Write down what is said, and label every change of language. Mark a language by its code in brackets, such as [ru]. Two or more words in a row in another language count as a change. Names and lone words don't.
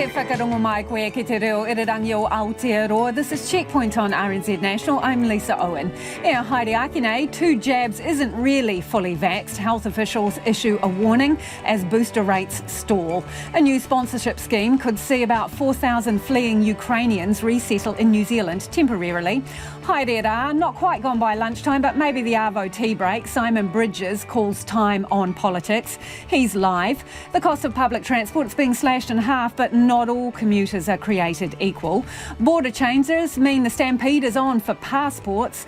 [mi] whakarongo mai koe ki te reo irirangi o Aotearoa. [en] This is Checkpoint on RNZ National. I'm Lisa Owen. [mi] Haere Akine, [en] 2 jabs isn't really fully vaxxed. Health officials issue a warning as booster rates stall. A new sponsorship scheme could see about 4,000 fleeing Ukrainians resettle in New Zealand temporarily. [mi] Haere rā, [en] not quite gone by lunchtime, but maybe the Arvo tea break. Simon Bridges calls time on politics. He's live. The cost of public transport is being slashed in half, but not all commuters are created equal. Border changes mean the stampede is on for passports.